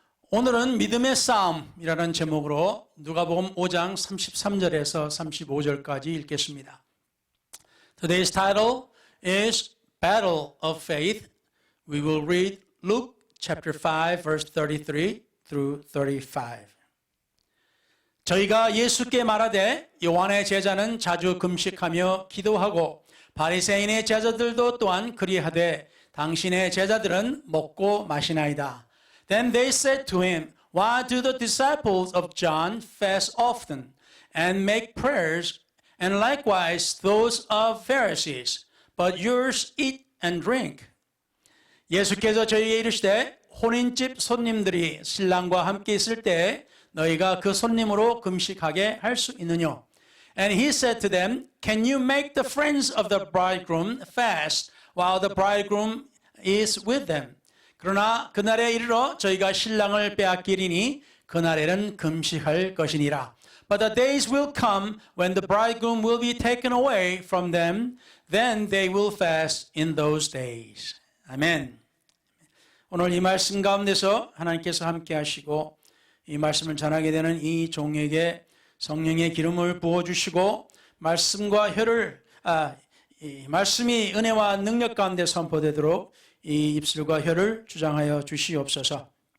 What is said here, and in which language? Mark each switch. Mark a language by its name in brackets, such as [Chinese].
[Korean] 오늘은 믿음의 싸움이라는 제목으로 누가복음 5장 33절에서 35절까지 읽겠습니다. [English] Today's title is Battle of Faith. We will read Luke chapter 5 verse 33 through 35. [Korean] 저희가 예수께 말하되 요한의 제자는 자주 금식하며 기도하고 바리새인의 제자들도 또한 그리하되 당신의 제자들은 먹고 마시나이다. [English] Then they said to him, Why do the disciples of John fast often and make prayers, and likewise those of Pharisees, but yours eat and drink? [Korean] 예수께서 저희에게 이르시되 혼인집 손님들이 신랑과 함께 있을 때 너희가 그 손님으로 금식하게 할 수 있느냐? [English] And he said to them, Can you make the friends of the bridegroom fast while the bridegroom is with them? [Korean] 그러나 그날에 이르러 저희가 신랑을 빼앗기리니 그날에는 금식할 것이니라. [English] But the days will come when the bridegroom will be taken away from them, then they will fast in those days. [Korean] 아멘. 오늘 이 말씀 가운데서 하나님께서 함께 하시고 이 말씀을 전하게 되는 이 종에게 성령의 기름을 부어주시고 말씀과 이 말씀이 은혜와 능력 가운데 선포되도록 이 입술과 혀를 주장하여 주시옵소서.